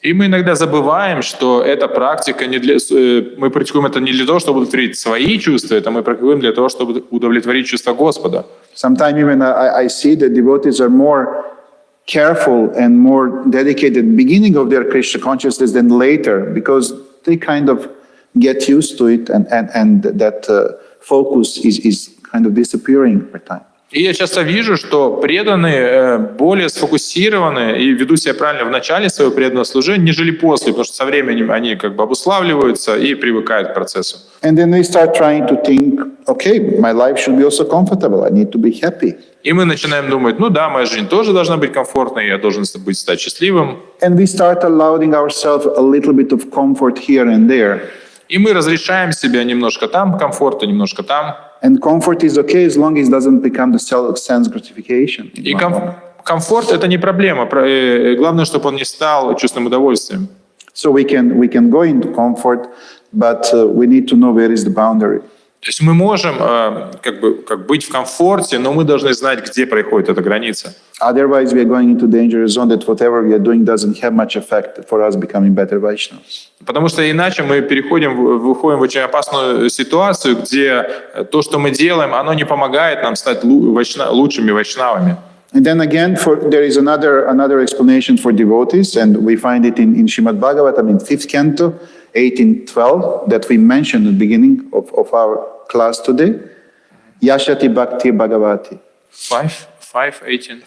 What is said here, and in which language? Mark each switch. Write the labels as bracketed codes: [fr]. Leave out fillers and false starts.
[ru] И мы иногда забываем, что эта практика мы практикуем это не для того, чтобы удовлетворить свои чувства, это мы практикуем для того, чтобы удовлетворить чувства Господа. [en] Sometimes even I see that devotees are more careful and more dedicated at the beginning of their Krishna consciousness than later, because they kind of get used to it, and that focus is kind of disappearing over time. [ru] И я часто вижу, что преданные более сфокусированы и ведут себя правильно в начале своего преданного служения, нежели после, потому что со временем они как бы обуславливаются и привыкают к процессу. [en] And then we start trying to think, okay, my life should be also comfortable, I need to be happy. [ru] И мы начинаем думать, ну да, моя жизнь тоже должна быть комфортной, я должен стать счастливым. [en] And we start allowing ourselves a little bit of comfort here and there. [ru] И мы разрешаем себе немножко там комфорта, немножко там. [en] And comfort is okay as long as it doesn't become the sense gratification. [ru] И комфорт — это не проблема. Главное, чтобы он не стал чувственным удовольствием. [en] So we can go into comfort, but we need to know where is the boundary. [ru] То есть мы можем как быть в комфорте, но мы должны знать, где проходит эта граница. [en] Otherwise, we are going into dangerous zone that whatever we are doing doesn't have much effect for us becoming better Vaishnavas. [ru] Потому что иначе мы выходим в очень опасную ситуацию, где то, что мы делаем, оно не помогает нам стать лучшими вайшнавами. [en] And then again, there is another explanation for devotees, and we find it in Srimad Bhagavatam in 5th canto, 18:12, that we mentioned at the beginning of our class today. [sa] Yashati Bhakti Bhagavati. [en] 5:18.